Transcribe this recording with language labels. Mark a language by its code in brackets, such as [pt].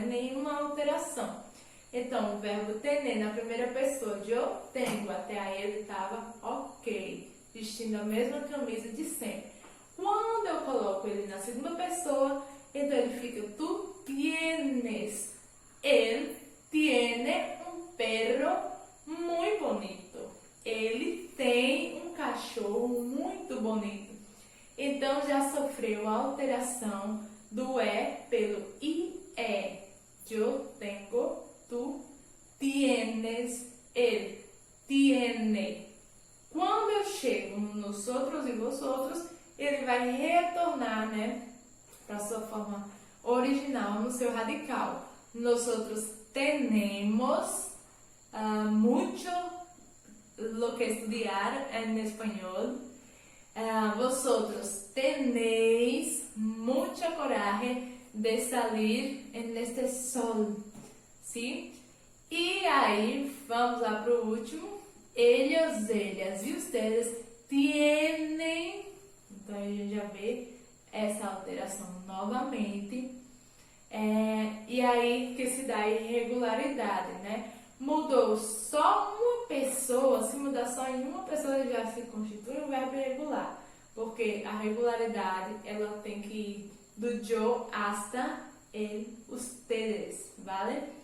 [pt] Nenhuma alteração. Então, o verbo tener na primeira pessoa de eu tenho, até aí ele estava ok, vestindo a mesma camisa de sempre. Quando eu coloco ele na segunda pessoa, então ele fica [es] tu tienes. Él tiene un perro muy bonito. [pt] Ele tem um cachorro muito bonito. Então, já sofreu a alteração do E pelo IE. Eu tenho, [es] tu tienes, él tiene. [pt] Quando eu chego no nosotros e vosotros, ele vai retornar, né, para sua forma original, no seu radical. [es] Nosotros tenemos mucho lo que estudiar en español. Vosotros tenéis mucha coraje de salir en este sol. ¿Sí? [pt] E aí, vamos lá para o último. [es] Ellos, ellas e ustedes tienen. [pt] Então, a gente já vê essa alteração novamente. E aí que se dá a irregularidade, né? Mudou só uma pessoa, se mudar só em uma pessoa já se constitui um verbo irregular. Porque a regularidade, ela tem que ir do [es] yo hasta el ustedes, [pt] vale?